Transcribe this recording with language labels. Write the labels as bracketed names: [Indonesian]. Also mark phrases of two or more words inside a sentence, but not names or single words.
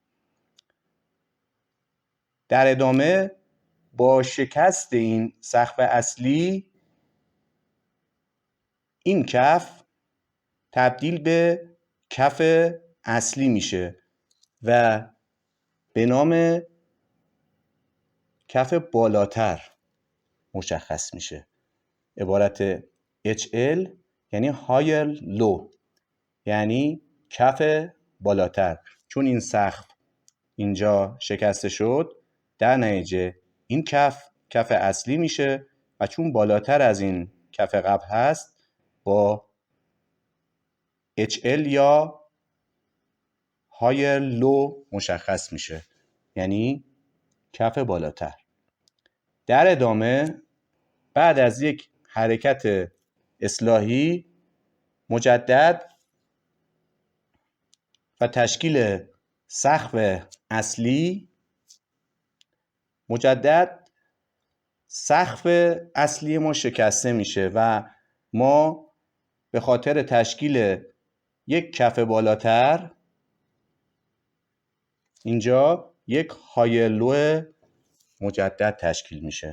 [Persian] در ادامه با شکست این سقف اصلی، این کف تبدیل به کف اصلی میشه و به نام کف بالاتر مشخص میشه. عبارت HL یعنی [English] higher low، [Persian] یعنی کف بالاتر. چون این سقف اینجا شکسته شد، در نتیجه این کف اصلی میشه و چون بالاتر از این کف قبل هست با HL یا [English] higher low [Persian] مشخص میشه، یعنی کف بالاتر. در ادامه بعد از یک حرکت اصلاحی مجدد و تشکیل سقف اصلی، مجدد سقف اصلی ما شکسته میشه و ما به خاطر تشکیل یک کف بالاتر اینجا یک هایلو مجدد تشکیل میشه.